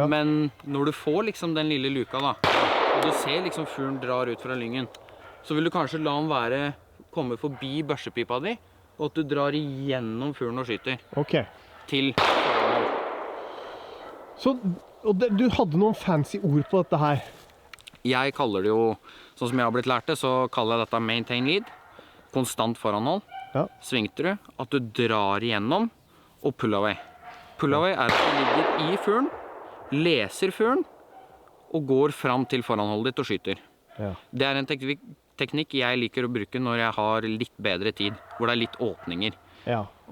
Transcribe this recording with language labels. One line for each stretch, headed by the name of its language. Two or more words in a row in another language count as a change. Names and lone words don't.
Norwegian: Men når du får liksom den lille luka da, og du ser liksom fuglen drar ut fra lyngen, så vil du kanskje la den komme forbi børsepipa di, og at du drar igjennom fuglen og skyter. Ok. Til foran. Så, du hadde noen fancy ord på dette her? Jeg kaller det jo, sånn som jeg har blitt lært det, så kaller jeg dette
English: maintain lead,
Norwegian: konstant foranhold, ja. Svingtru, at du drar igjennom, og
English: pull away. Pull away
Norwegian: er at du ligger i fuglen, leser fuglen, og går fram til foranholdet ditt og skyter. Ja. Det er en teknikk jeg liker å bruke når jeg har litt bedre tid, hvor det er litt åpninger. Ja.